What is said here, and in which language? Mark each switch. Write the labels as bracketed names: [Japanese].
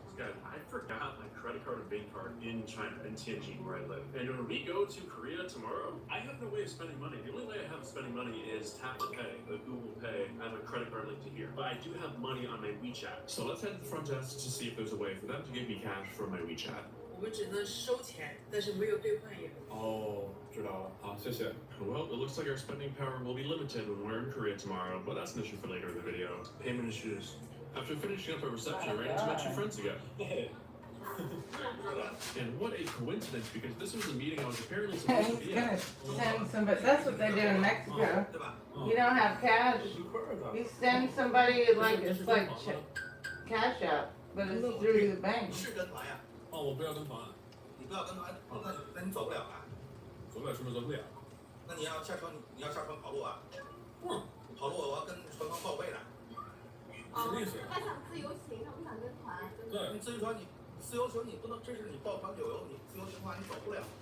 [English] Guys, I forgot my credit card and bank card in China, in Tianjin, where I live. And when we go to Korea tomorrow, I have no way of spending money. The only way I have of spending money is tap to pay, the Google Pay. I have a credit card linked to here. But I do have money on my WeChat. So let's head to the front desk to see if there's a way for them to give me cash from my WeChat. [Chinese] 我们只能收钱，但是没有兑换业务。 Oh, 知道了。好，谢谢。 [English] Well, it looks like our spending power will be limited when we're in Korea tomorrow, but that's an issue for later in the video. Payment issues. After finishing up our reception, I ran into my two friends again. And what a coincidence, because this was a meeting I was apparently supposed to He's be at. gonna send somebody. That's what they do in Mexico. You don't have cash. You send somebody like it's like cash out, but it's through the bank. [Chinese] 是跟团呀？哦，我不要跟团，你不要跟团，那你走不了啊？走不了，什么走不了？那你要下船，你要下船跑路啊？你跑路我要跟船方报备的。什么意思？他想自由行，他不想跟团。对，你自由船自由行你不能，这是你抱团旅游，你自由行的话你走不了。